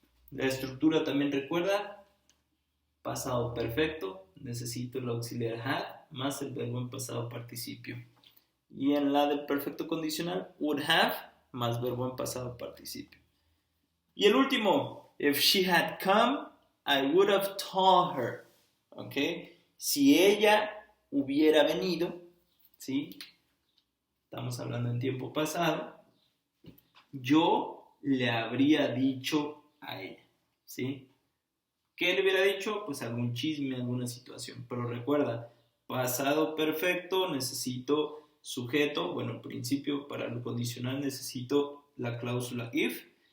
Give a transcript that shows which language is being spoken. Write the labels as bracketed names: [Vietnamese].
[Spanish] La estructura también recuerda, pasado perfecto, necesito el auxiliar had más el verbo en pasado participio. Y en la del perfecto condicional, would have más verbo en pasado participio. Y el último, [English] if she had come, I would have told her. ¿Ok? [Spanish] Si ella hubiera venido, ¿sí? Estamos hablando en tiempo pasado, yo le habría dicho a ella, ¿sí? ¿Qué le hubiera dicho? Pues algún chisme, alguna situación. Pero recuerda, pasado perfecto, necesito sujeto, bueno, en principio para lo condicional necesito la cláusula if.